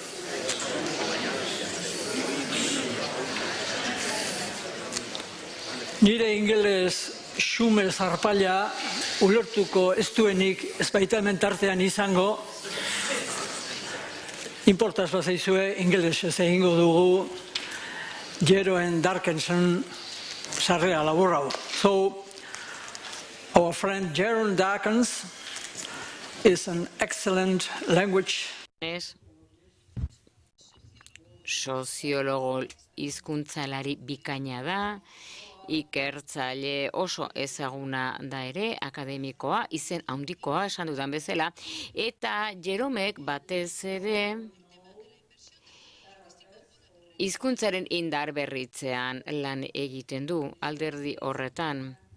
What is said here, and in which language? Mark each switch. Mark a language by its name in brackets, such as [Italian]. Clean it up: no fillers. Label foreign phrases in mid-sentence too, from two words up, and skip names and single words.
[Basque] Nire ingeles xume zarpaila ulertuko ez duenik ez baita hemen tartean izango, Importaz bazaizue, ingelesez egingo dugu Jeroen Darkensen sarrera laburra. [English] So, our friend Jeroen Darkens is an excellent language. [Basque] Soziologo hizkuntzalari bikaina da, ikertzaile oso ezaguna da ere, akademikoa, izen handikoa esan dudan bezala, eta Jeromek batez ere hizkuntzaren indar berritzean lan egiten du, alderdi horretan.